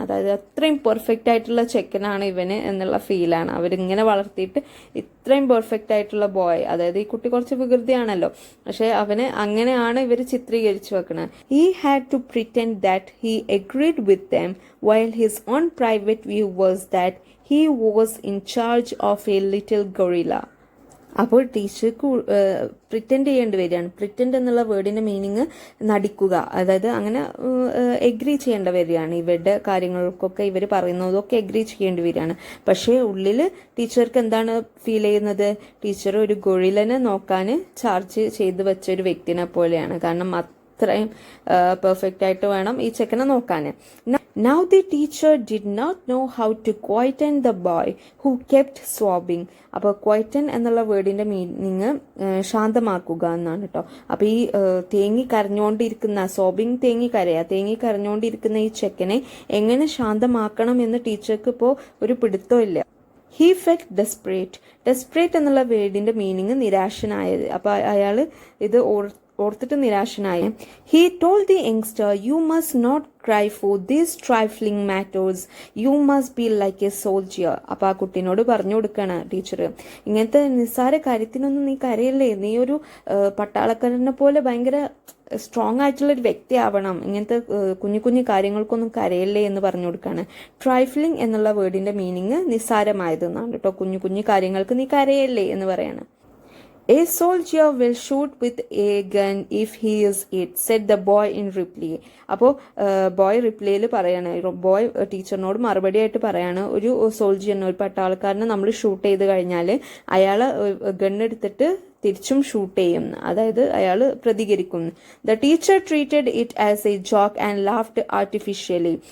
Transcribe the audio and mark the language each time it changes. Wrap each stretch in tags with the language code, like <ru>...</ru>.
<ml>അതായത് അത്രയും പെർഫെക്റ്റ് ആയിട്ടുള്ള ചെക്കനാണ് ഇവന് എന്നുള്ള ഫീലാണ്. അവരിങ്ങനെ വളർത്തിയിട്ട് ഇത്രയും പെർഫെക്റ്റ് ആയിട്ടുള്ള ബോയ്, അതായത് ഈ കുട്ടി കുറച്ച് വികൃതിയാണല്ലോ, പക്ഷെ അവന് അങ്ങനെയാണ് ഇവർ ചിത്രീകരിച്ചു വെക്കുന്നത്.</ml> <en>He had to pretend that he agreed with them while his own private view was that he was in charge of a little gorilla.</en> <ml>അപ്പോൾ ടീച്ചർക്ക് പ്രിറ്റൻഡ് ചെയ്യേണ്ടി വരികയാണ്. പ്രിറ്റൻഡ് എന്നുള്ള വേർഡിന്റെ മീനിങ് നടിക്കുക, അതായത് അങ്ങനെ എഗ്രി ചെയ്യേണ്ടി വരികയാണ്. ഇവരുടെ കാര്യങ്ങൾക്കൊക്കെ ഇവർ പറയുന്നതൊക്കെ എഗ്രി ചെയ്യേണ്ടി വരികയാണ്. പക്ഷേ ഉള്ളിൽ ടീച്ചർക്ക് എന്താണ് ഫീൽ ചെയ്യുന്നത്, ടീച്ചർ ഒരു ഗൊറിലനെ നോക്കാൻ ചാർജ് ചെയ്ത് വെച്ച ഒരു വ്യക്തിനെ പോലെയാണ്. കാരണം അത്രയും പെർഫെക്റ്റ് ആയിട്ട് വേണം ഈ ചെക്കനെ നോക്കാൻ.</ml> <en>Now the teacher did not know how to quieten the boy who kept sobbing.</en> <ml>അപ്പോൾ ക്വൈറ്റൻ എന്നുള്ള വേർഡിന്റെ മീനിങ് ശാന്തമാക്കുക എന്നാണ് കേട്ടോ. അപ്പോൾ ഈ തേങ്ങി കരഞ്ഞുകൊണ്ടിരിക്കുന്ന, തേങ്ങി കരഞ്ഞുകൊണ്ടിരിക്കുന്ന ഈ ചെക്കനെ എങ്ങനെ ശാന്തമാക്കണം എന്ന് ടീച്ചർക്ക് ഇപ്പോൾ ഒരു പിടുത്തമില്ല.</ml> <en>He felt desperate</en> <ml>എന്നുള്ള വേർഡിന്റെ മീനിങ് നിരാശനായത്. അപ്പോൾ അയാൾ ഇത് ഓർത്തിട്ട് നിരാശനായ.</ml> <en>He told the youngster, you must not cry for these trifling matters. You must be like a soldier.</en> <ml>അപ്പോൾ ആ കുട്ടീനോട് പറഞ്ഞു കൊടുക്കുകയാണ് ടീച്ചർ, ഇങ്ങനത്തെ നിസ്സാര കാര്യത്തിനൊന്നും നീ കരയല്ലേ, നീ ഒരു പട്ടാളക്കാരനെ പോലെ ഭയങ്കര സ്ട്രോങ് ആയിട്ടുള്ള ഒരു വ്യക്തി ആവണം, ഇങ്ങനത്തെ കുഞ്ഞു കുഞ്ഞു കാര്യങ്ങൾക്കൊന്നും കരയല്ലേ എന്ന് പറഞ്ഞു കൊടുക്കുകയാണ്. ട്രൈഫ്ലിംഗ് എന്നുള്ള വേർഡിന്റെ മീനിങ് നിസ്സാരമായതെന്നാണ് കേട്ടോ. കുഞ്ഞു കുഞ്ഞു കാര്യങ്ങൾക്ക് നീ കരയല്ലേ എന്ന് പറയാണ്.</ml> <en>A soldier will shoot with a gun if he is it, said the boy in reply.</en> <ml>അപ്പോൾ ബോയ് റിപ്ലൈയിൽ പറയാണ്, ബോയ് ടീച്ചറിനോട് മറുപടി ആയിട്ട് പറയാണ്, ഒരു സോൾജിയറിനെ, ഒരു പട്ടാളക്കാരനെ നമ്മൾ ഷൂട്ട് ചെയ്ത് കഴിഞ്ഞാൽ അയാൾ ഗണ്ണെടുത്തിട്ട് തിരിച്ചും ഷൂട്ട് ചെയ്യും, അതായത് അയാൾ പ്രതികരിക്കും.</ml> <en>The teacher treated it as a joke and laughed artificially.</en>